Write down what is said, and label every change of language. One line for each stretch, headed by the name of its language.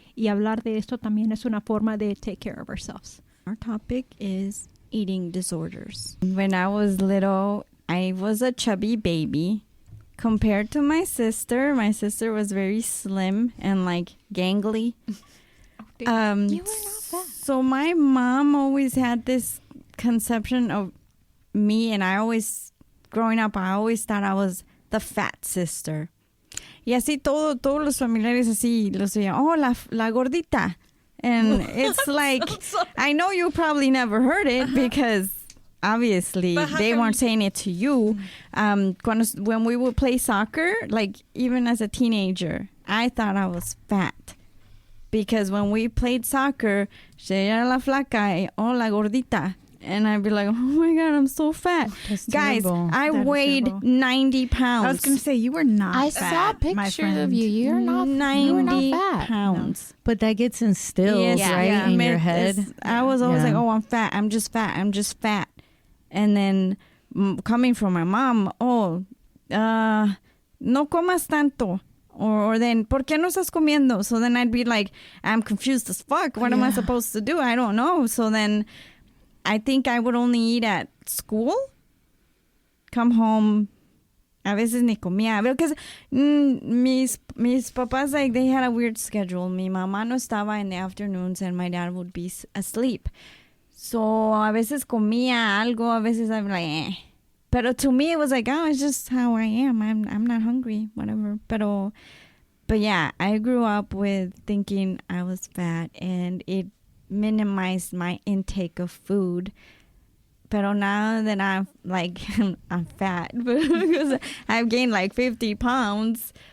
Spanish: Y hablar de esto también es una forma de
English: take care of ourselves. Our topic is eating disorders. When I was little, I was a chubby baby. Compared to my sister was very slim and like gangly. You were not fat. So my mom always had this conception of me, and growing up, I always thought I was the fat sister.
Spanish: Y así todos los familiares así los decían, oh, la gordita.
English: And it's like, I know you probably never heard it because obviously they weren't saying it to you. When we would play soccer, like even as a teenager, I thought I was fat. Because when we played soccer, she
Spanish: era la flaca, oh, la gordita.
English: And I'd be like, oh my God, I'm so fat. Guys, I weighed 90 pounds. I was going to say, you were not I fat, saw pictures of you. You were not fat. Pounds. But that gets instilled, right, in your head. I was always like, oh, I'm fat. I'm just fat. And then coming from my mom,
Spanish: no comas tanto.
English: Or then,
Spanish: ¿por qué no estás comiendo?
English: So then I'd be like, I'm confused as fuck. What am I supposed to do? I don't know. So then I think I would only eat at school, come home,
Spanish: a veces ni comía.
English: Because
Spanish: mis papás,
English: like, they had a weird schedule.
Spanish: Mi mamá no estaba
English: in the afternoons and my dad would be asleep.
Spanish: So a veces comía algo, a veces
English: I'm like, eh. But to me, it was like, oh, it's just how I am. I'm not hungry, whatever. But yeah, I grew up with thinking I was fat, and it minimized my intake of food. Pero now that I'm like, I'm fat because I've gained like 50 pounds.